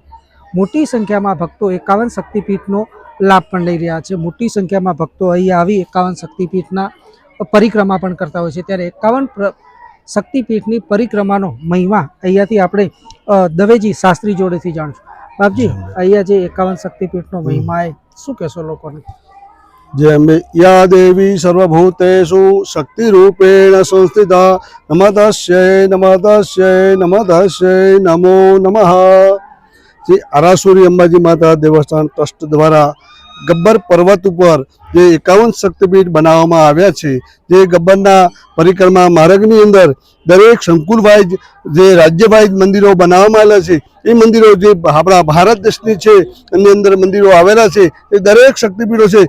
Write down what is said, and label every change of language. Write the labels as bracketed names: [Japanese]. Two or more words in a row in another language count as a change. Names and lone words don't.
[Gujarati] મોટી સંખ્યામાં ભક્તો 51 શક્તિપીઠનો લાભ પણ લઈ રહ્યા છે। મોટી સંખ્યામાં ભક્તો અહીંયા આવી 51 શક્તિપીઠના પરિક્રમા પણ કરતા હોય છે। ત્યારે 51 શક્તિપીઠની પરિક્રમાનો મહિમા અહીંયાથી આપણે દવેજી શાસ્ત્રી જોડેથી જાણશું। બાપજી, અહીંયા જે 51 શક્તિપીઠનો મહિમા એ શું કહેશો લોકોને? [Hindi] जय अम्बे। [Sanskrit] या देवी सर्वभूतेषु शक्तिरूपेण संस्थिता नमस्तस्यै नमस्तस्यै नमस्तस्यै नमो नमः। [Gujarati] શ્રી આરાસુરી અંબાજી માતા દેવસ્થાન ટ્રસ્ટ દ્વારા ગબ્બર પર્વત ઉપર જે 51 શક્તિપીઠ બનાવવામાં આવ્યા છે, જે ગબ્બરના પરિક્રમા માર્ગની અંદર દરેક સંકુલ વાઇઝ જે રાજ્ય વાઇઝ મંદિરો બનાવવામાં આવેલા છે, એ મંદિરો જે આપણા ભારત દેશની છે એની અંદર મંદિરો આવેલા છે, એ દરેક શક્તિપીઠો છે।